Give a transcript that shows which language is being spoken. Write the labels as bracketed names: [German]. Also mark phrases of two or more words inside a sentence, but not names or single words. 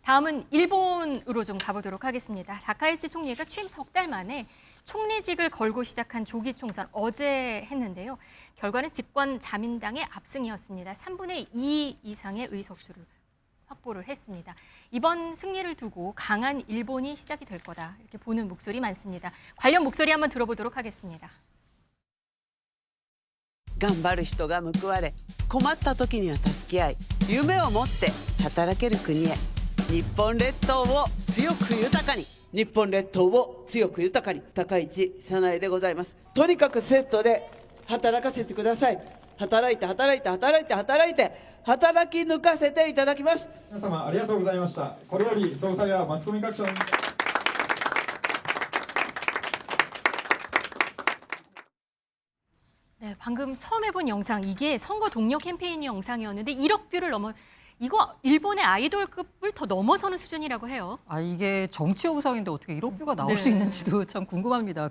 [Korean] 다음은 일본으로 좀 가보도록 하겠습니다. 다카이치 총리가 취임 석 달 만에 총리직을 걸고 시작한 조기 총선 어제 했는데요. 결과는 집권 자민당의 압승이었습니다. 3분의 2 이상의 의석수를 확보를 했습니다. 이번 승리를 두고 강한 일본이 시작이 될 거다 이렇게 보는 목소리 많습니다. 관련 목소리 한번 들어보도록 하겠습니다. [Japanese] 頑張る人が報われ、困った時には助け合い、夢を持って働ける国へ。日本列島を強く豊かに。日本列島を強く豊かに。高市早苗でございます。とにかくセットで働かせてください。働いて働いて働いて働いて働き抜かせていただきます。皆様ありがとうございました。これより総裁はマスコミ各社の [Korean] 네, 방금 처음 해본 영상, 이게 선거 동료 캠페인 영상이었는데 1억 뷰를 넘어, 이거 일본의 아이돌급을 더 넘어서는 수준이라고 해요. 아, 이게 정치 영상인데 어떻게 1억 뷰가 나올 수 있는지도 참 궁금합니다.